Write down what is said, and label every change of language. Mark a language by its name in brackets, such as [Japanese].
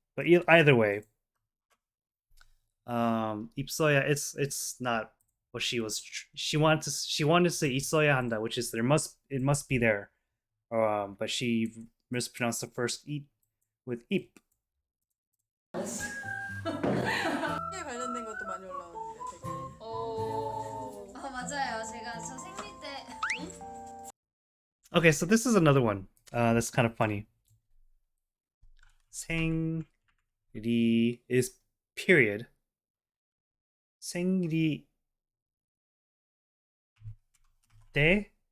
[English] But either way, 입서야, it's not what she was. She wanted to say [Korean] 있어야 한다, [English] which is it must be there. But she mispronounced the first 입 with 입. [Korean] 생리에 관련된 것도 많이 올라오는데 되게. 맞아요. 저 생리 때 [English] Okay, so this is another one. That's kind of funny. 생리 is period. [Korean] 생리 때?